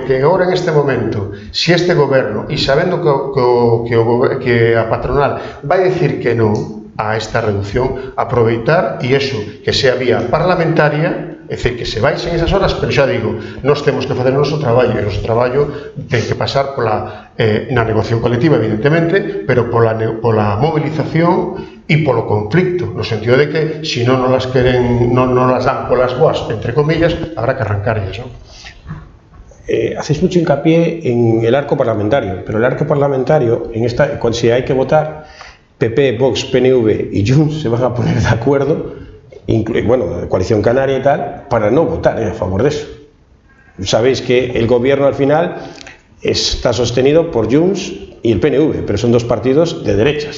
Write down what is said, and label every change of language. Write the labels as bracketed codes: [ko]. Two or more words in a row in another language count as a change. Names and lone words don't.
[gl] que agora, en este momento, se este goberno, e sabendo que a patronal vai decir que non a esta reducción, aproveitar, e iso, que sea vía parlamentaria, é dicir, que se baixen esas horas, pero xa digo, nós temos que facer o noso traballo, e o noso traballo ten que pasar na negociación colectiva, evidentemente, pero pola movilización e polo conflicto, no sentido de que se non las queren, non las dan polas boas, entre comillas, habrá que arrancarlles, non? [es] Hacéis mucho hincapié en el arco parlamentario, pero el arco parlamentario, si hay que votar, PP, Vox, PNV y Junts se van a poner de acuerdo, bueno, Coalición Canaria y tal, para no votar a favor de eso. Sabéis que el gobierno al final está sostenido por Junts y el PNV, pero son dos partidos de derechas.